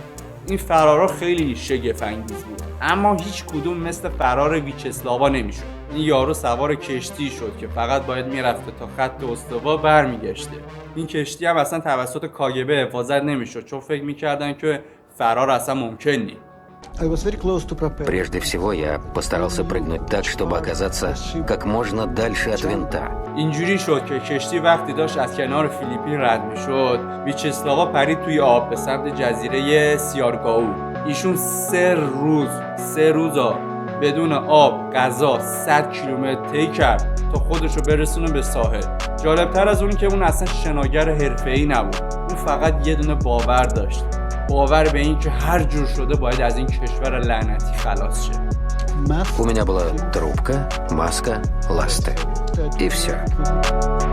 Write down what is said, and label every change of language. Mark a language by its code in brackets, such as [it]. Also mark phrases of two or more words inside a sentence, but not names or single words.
[fa] این فرارها خیلی شگفت انگیز بود، اما هیچ کدوم مثل فرار ویچسلاوا نمیشد. این یارو سوار کشتی شد که فقط باید میرفته تا خط استوا برمیگشته. این کشتی هم اصلا توسط کاگبه حفاظت نمیشد چون فکر میکردن که فرار اصلا ممکن نیست. [ru] Прежде всего, я постарался прыгнуть так, чтобы оказаться как можно дальше от винта. [fa] اینجوری شد که کشتی وقتی داشت از کنار فیلیپین رد میشد، ویچسلاوا پرید توی آب به سمت جزیره سیارگاو. ایشون 3 روز بدون آب، غذا، 100 کیلومتر طی کرد تا خودشو برسونه به ساحل. جالبتر از اون که اون اصلا شناگر حرفه‌ای نبود. اون فقط یه دونه باور داشت. باور به این که هر جور شده باید از این کشور لعنتی خلاص شه. [ru] У меня была трубка, маска, ласты. И все.